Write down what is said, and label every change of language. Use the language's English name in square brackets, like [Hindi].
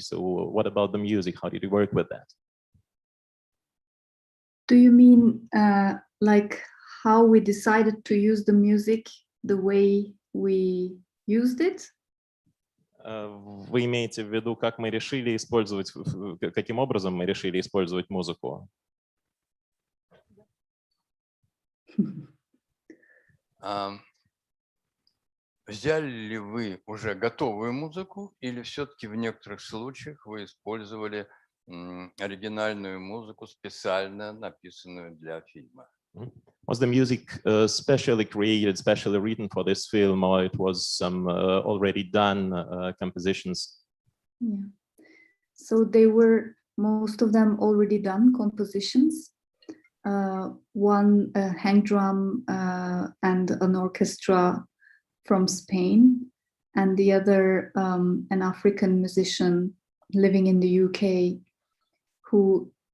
[English] So what about the music? How did you work with that? Do you mean like how we decided to use the music, the way we used it? [Russian] Вы имеете в виду, как мы решили использовать, каким образом мы решили использовать музыку? Взяли ли вы уже готовую музыку или все-таки в некоторых случаях вы использовали оригинальную музыку, специально написанную для фильма? [English] Was the music specially created, specially written for this film, or it was some already done compositions? Yeah. So they were, most of them already done compositions. One hang drum and an orchestra from Spain, and the other an African musician living in the UK who